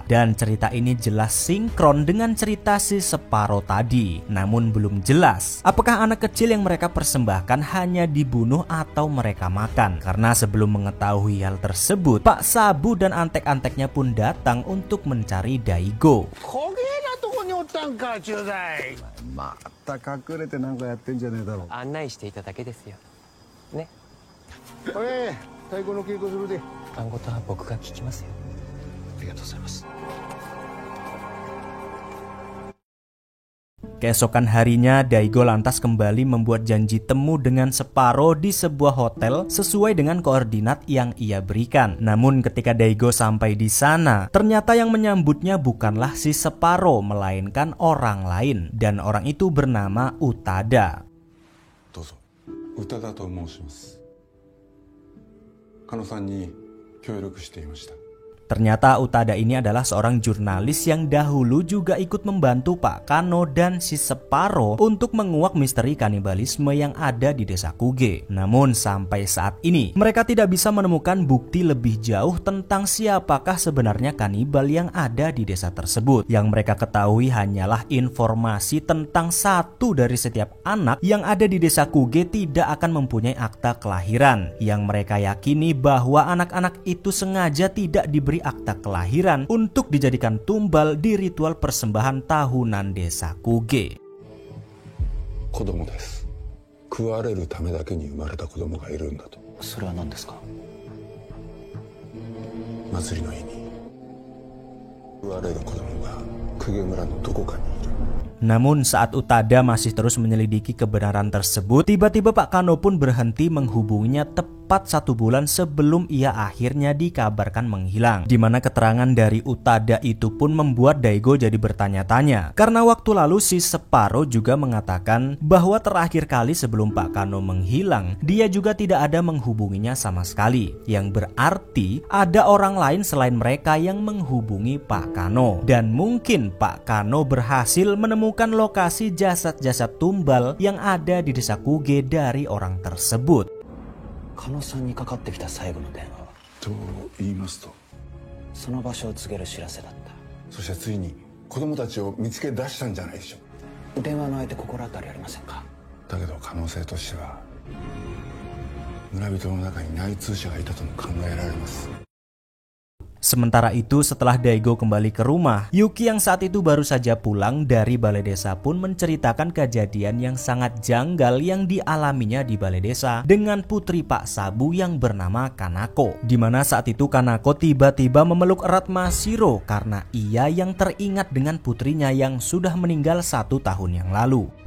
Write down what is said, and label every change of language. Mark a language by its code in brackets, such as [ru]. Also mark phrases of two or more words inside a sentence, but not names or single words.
[id] Dan cerita ini jelas sinkron dengan cerita si Separo tadi. Namun belum jelas apakah anak kecil yang mereka persembahkan hanya dibunuh atau mereka makan. Karena sebelum mengetahui hal tersebut, Pak Sabu dan antek-anteknya pun datang untuk mencari Daigo. [ja] また隠れてなんかやってんじゃねえだろう。案内していただけですよ。ね。おい、太鼓の稽古するで。番号とは僕が聞きますよ。ありがとうございます。 [id] Keesokan harinya, Daigo lantas kembali membuat janji temu dengan Separo di sebuah hotel sesuai dengan koordinat yang ia berikan. Namun ketika Daigo sampai di sana, ternyata yang menyambutnya bukanlah si Separo, melainkan orang lain. Dan orang itu bernama Utada. [ja] どうぞ。Utadaと申します。カノさんに協力していました。 [id] Ternyata Utada ini adalah seorang jurnalis yang dahulu juga ikut membantu Pak Kano dan si Separo untuk menguak misteri kanibalisme yang ada di desa Kuge. Namun sampai saat ini mereka tidak bisa menemukan bukti lebih jauh tentang siapakah sebenarnya kanibal yang ada di desa tersebut. Yang mereka ketahui hanyalah informasi tentang satu dari setiap anak yang ada di desa Kuge tidak akan mempunyai akta kelahiran. Yang mereka yakini bahwa anak-anak itu sengaja tidak diberi akta kelahiran untuk dijadikan tumbal di ritual persembahan tahunan desa Kuge. [ja] 子供です。食われるためだけに生まれた子供がいるんだと。それは何ですか？祭りの日に食われる子供が公家村のどこかにいる。 [id] Namun saat Utada masih terus menyelidiki kebenaran tersebut, tiba-tiba Pak Kano pun berhenti menghubunginya tepat tepat 1 bulan sebelum ia akhirnya dikabarkan menghilang. Dimana keterangan dari Utada itu pun membuat Daigo jadi bertanya-tanya. Karena waktu lalu si Separo juga mengatakan bahwa terakhir kali sebelum Pak Kano menghilang, dia juga tidak ada menghubunginya sama sekali. Yang berarti ada orang lain selain mereka yang menghubungi Pak Kano. Dan mungkin Pak Kano berhasil menemukan lokasi jasad-jasad tumbal yang ada di desa Kuge dari orang tersebut. [ja] Kano-sanにかかってきた最後の電話はと言いますと、その場所を告げる知らせだった。そしてついに子供たちを見つけ出したんじゃないでしょう。電話の相手心当たりありませんか？だけど可能性としては村人の中に内通者がいたとも考えられます。 [id] Sementara itu setelah Daigo kembali ke rumah, Yuki yang saat itu baru saja pulang dari balai desa pun menceritakan kejadian yang sangat janggal yang dialaminya di balai desa dengan putri Pak Sabu yang bernama Kanako. Dimana saat itu Kanako tiba-tiba memeluk erat Mashiro karena ia yang teringat dengan putrinya yang sudah meninggal 1 tahun yang lalu.